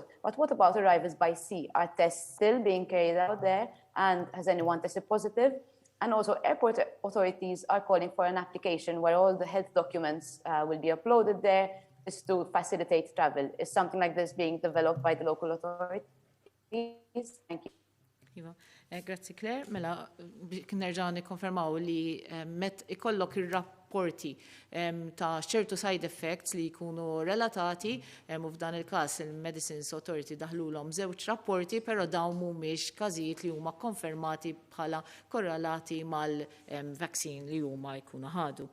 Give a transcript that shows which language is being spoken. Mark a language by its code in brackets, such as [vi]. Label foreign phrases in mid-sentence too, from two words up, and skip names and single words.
[en] But what about arrivals by sea? Are tests still being carried out there? And has anyone tested positive? And also, airport authorities are calling for an application where all the health documents will be uploaded there just to facilitate travel. Is something like this being developed by the local authorities? Thank you. [mt] Grazie Claire, mela nerġa' nikkonfermaw li met ikollok ir-rapporti ta' ċertu [en] side effects [mt] li jkunu relatati u f'dan il-każ il-Medicines Authority daħlulhom 2 rapporti, però dawn mhumiex każijiet li huma konfermati bħala korrelati mal-vaccine li huma jkunu ħadu.